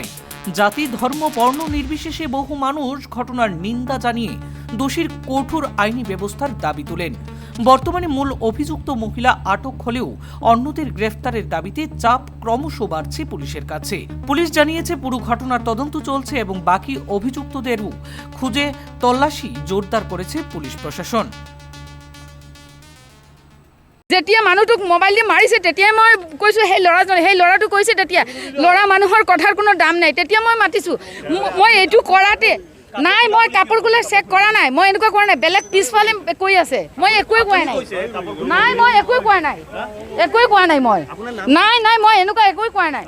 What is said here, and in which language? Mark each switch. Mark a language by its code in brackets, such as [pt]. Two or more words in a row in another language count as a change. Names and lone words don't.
[bn] জাতি, ধর্ম, বর্ণ নির্বিশেষে বহু মানুষ ঘটনার নিন্দা জানিয়ে দোষীর কঠোর আইনি ব্যবস্থার দাবি তোলেন। বর্তমানে মূল অভিযুক্ত মহিলা আটক হলেও অন্যদের গ্রেফতারের দাবিতে চাপ ক্রমশ বাড়ছে পুলিশের কাছে। পুলিশ জানিয়েছে, পুরো ঘটনার তদন্ত চলছে এবং বাকি অভিযুক্তদেরও খুঁজে তল্লাশি জোরদার করেছে পুলিশ প্রশাসন। [as] যেতিয়া মানুহটোক মোবাইল দি মাৰিছে তেতিয়াই মই কৈছোঁ সেই ল'ৰাটো কৈছে, তেতিয়া ল'ৰা মানুহৰ কথাৰ কোনো দাম নাই। তেতিয়া মই মাতিছোঁ, মই এইটো কৰাতে নাই, মই কাপোৰ কোলে চেক কৰা নাই, মই এনেকুৱা কৰা নাই, বেলেগ পিছফালে কৈ আছে, মই একোৱে কোৱা নাই, মই একোৱে কোৱা নাই, মই এনেকুৱা একোৱে কোৱা নাই।